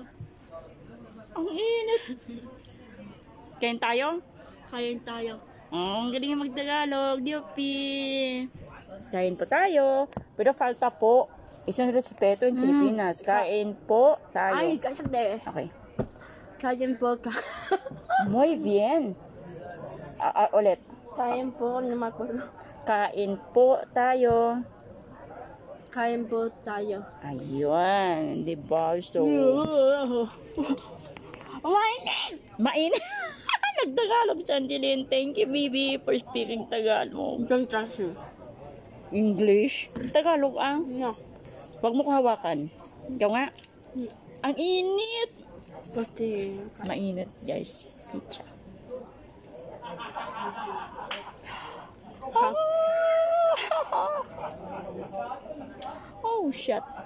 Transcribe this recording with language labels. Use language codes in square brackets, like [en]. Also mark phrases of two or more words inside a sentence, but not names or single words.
[tl] Ang init. Kain tayo? Kain tayo. Oh, ang galing mag-Tagalog. Diopi. Kain po tayo. Pero falta po. Isang respeto in Pilipinas. Kain po tayo. [es] Ay, cállate. [en] Okay. [tl] Kain po ka. [es] Muy bien. [tl] Ulit. Kain po, [es] no me acuerdo. [tl] Kain po tayo. Kain po tayo. Ayun. Diba? So, mainit. Nag-Tagalog si Angeline. [en] Thank you, baby, for speaking Tagalog. Don't touch me. English? Tagalog No. [tl] Huwag mo ko hawakan. Ikaw nga. Ang init. [es] Porque... [tl] Mainit, guys. Pizza. Ha? [en] Oh, shit.